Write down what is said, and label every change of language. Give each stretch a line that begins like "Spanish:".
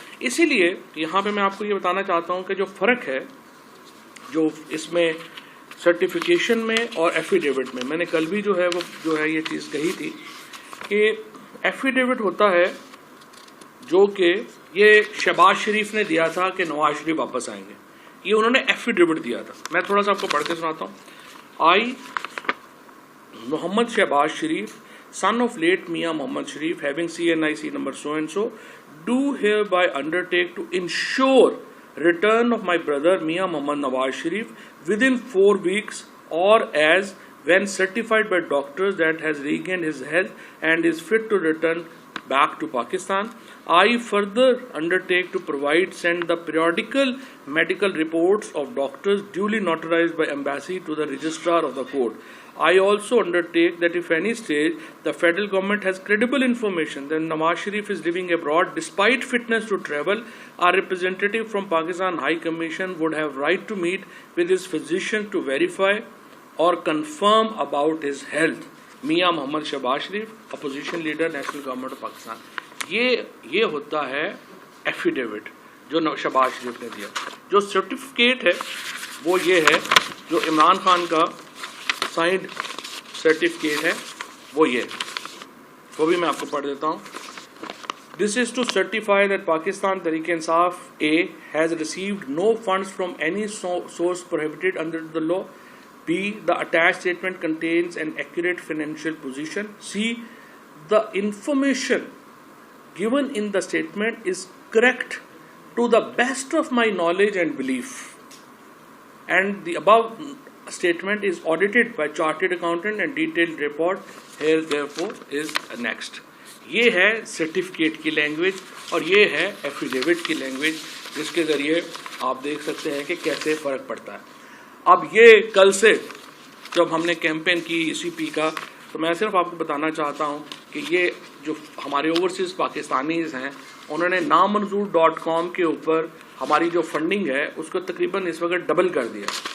Urdu: اسی لیے یہاں پہ میں آپ کو یہ بتانا چاہتا ہوں کہ جو فرق ہے جو اس میں سرٹیفیکیشن میں اور ایفیڈیوٹ میں نے کل بھی جو ہے یہ چیز کہی تھی کہ ایفیڈیوٹ ہوتا ہے جو کہ یہ شہباز شریف نے دیا تھا کہ نواز شریف واپس آئیں گے, یہ انہوں نے ایفیڈیوٹ دیا تھا. میں تھوڑا سا آپ کو پڑھ کے سناتا ہوں.
English: I Mohammad Shahbaz Sharif son of late Mia Mohammad Sharif having CNIC number so and so do hereby undertake to ensure return of my brother Mia Mohammad Nawaz Sharif within 4 weeks or as when certified by doctors that has regained his health and is fit to return back to Pakistan. I further undertake to send the periodical medical reports of doctors duly notarized by embassy to the registrar of the court. I also undertake that if any stage the federal government has credible information that Nawaz Sharif is living abroad despite fitness to travel, our representative from Pakistan High Commission would have right to meet with his physician to verify or confirm about his health. Mian Mohammad Shahbaz Sharif, opposition leader, national government of Pakistan.
Urdu: یہ ہوتا ہے affidavit جو شہباز شریف نے دیا. جو certificate ہے وہ یہ ہے جو عمران خان کا سائنڈ سرٹیفکیٹ ہے وہ وہ بھی میں آپ کو پڑھ دیتا ہوں.
English: This is to certify that Pakistan Tehreek Insaf A has received no funds from any source prohibited under the law. B. The attached statement contains an accurate financial position. C. The information given in the statement is correct to the best of my knowledge and belief. And the above statement is audited by chartered accountant and detailed report here therefore is next.
Urdu: یہ ہے certificate کی language اور یہ ہے affidavit کی language, جس کے ذریعے آپ دیکھ سکتے ہیں کہ کیسے فرق پڑتا ہے. اب یہ کل سے جب ہم نے کیمپین کی ECP کا, تو میں صرف آپ کو بتانا چاہتا ہوں کہ یہ جو ہمارے اوورسیز پاکستانیز ہیں انہوں نے نامنظور.com کے اوپر ہماری جو فنڈنگ ہے اس کو تقریباً اس وقت ڈبل کر دیا.